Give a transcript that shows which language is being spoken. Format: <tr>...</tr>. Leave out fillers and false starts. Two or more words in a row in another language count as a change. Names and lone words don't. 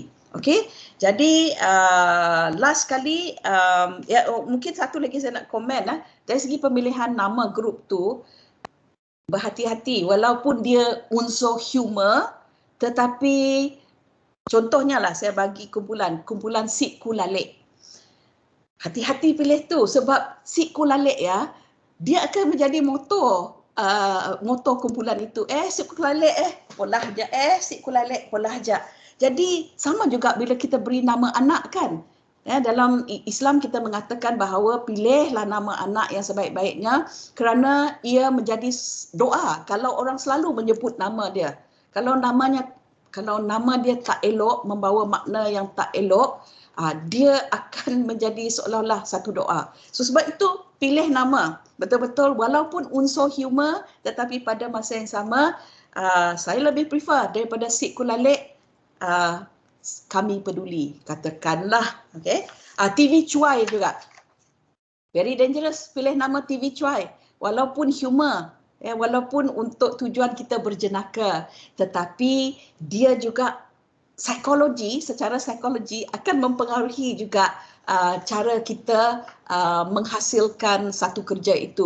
<ms>Okey, jadi last kali, mungkin satu lagi saya nak komen dari segi pemilihan nama grup tu, berhati-hati walaupun dia unsur humor, tetapi contohnya lah saya bagi kumpulan Sik Kulalek. Hati-hati pilih tu sebab Sik Kulalek dia akan menjadi motor kumpulan itu. Sik Kulalek polah aja, Sik Kulalek polah aja. Jadi sama juga bila kita beri nama anak kan. Dalam Islam kita mengatakan bahawa pilihlah nama anak yang sebaik-baiknya kerana ia menjadi doa kalau orang selalu menyebut nama dia. Kalau nama dia tak elok, membawa makna yang tak elok, dia akan menjadi seolah-olah satu doa. So sebab itu pilih nama betul-betul walaupun unsur humor, tetapi pada masa yang sama saya lebih prefer daripada Sik Kulalek, kami peduli, katakanlah. Okay? TV Cuai juga.</ms> <en>Very dangerous</en> <ms>pilih nama TV Cuai. Walaupun humor, walaupun untuk tujuan kita berjenaka, tetapi dia juga secara psikologi akan mempengaruhi juga cara kita menghasilkan satu kerja itu.</ms>